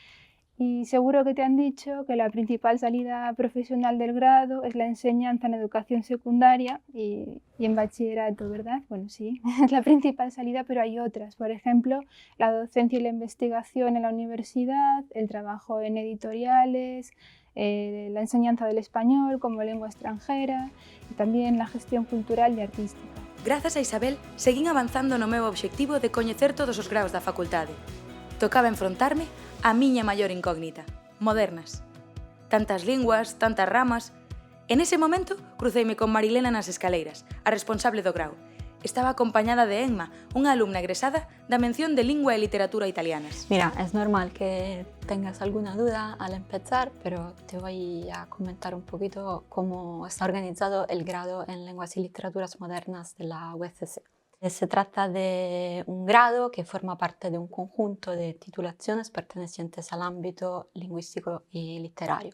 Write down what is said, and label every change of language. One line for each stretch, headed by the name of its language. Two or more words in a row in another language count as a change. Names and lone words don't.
Spanish: Y seguro que te han dicho que la principal salida profesional del grado es la enseñanza en educación secundaria y en bachillerato, ¿verdad? Bueno, sí, es la principal salida, pero hay otras. Por ejemplo, la docencia y la investigación en la universidad, el trabajo en editoriales, la enseñanza del español como lengua extranjera y también la gestión cultural y artística.
Galician: Grazas a Isabel, seguín avanzando no meu obxectivo de coñecer todos os graos da facultade. Tocaba enfrontarme a miña maior incógnita, modernas. Tantas linguas, tantas ramas.
Spanish: En ese momento
Galician: cruceime con Marilena nas escaleiras, a responsable do grao, estaba acompañada de Emma, unha alumna egresada da mención de Lingua e Literatura Italianas.
Spanish: Mira, es normal que tengas alguna duda al empezar, pero te voy a comentar un poquito cómo está organizado el grado en Lenguas y Literaturas Modernas de la UCC. Se trata de un grado que forma parte de un conjunto de titulaciones pertenecientes al ámbito lingüístico y literario.